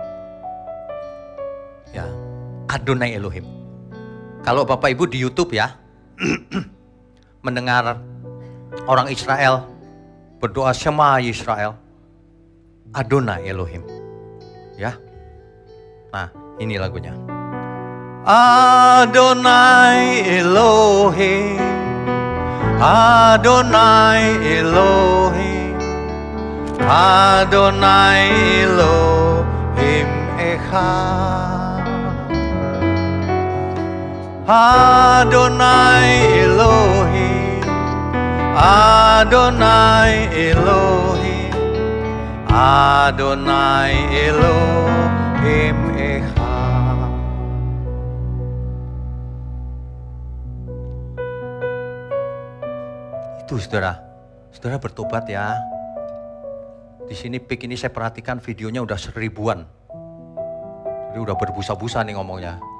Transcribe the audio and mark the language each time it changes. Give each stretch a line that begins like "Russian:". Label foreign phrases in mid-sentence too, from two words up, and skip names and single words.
Hebrew: Ya, אדני אלהים.
Indonesian: Kalau Bapak Ibu di YouTube ya, mendengar orang Israel berdoa
Hebrew: שמע ישראל, אדני אלהים.
Indonesian: Ya. Nah, ini lagunya.
Hebrew: אדני אלהים, אדני אלהים, אדני אלהים אחד. אדני אלהים, אדני אלהים, אדני אלהים אחד.
Indonesian: Itu saudara, saudara bertobat ya. Di sini PIK ini saya perhatikan videonya udah 1000-an. Jadi udah berbusa-busa nih ngomongnya.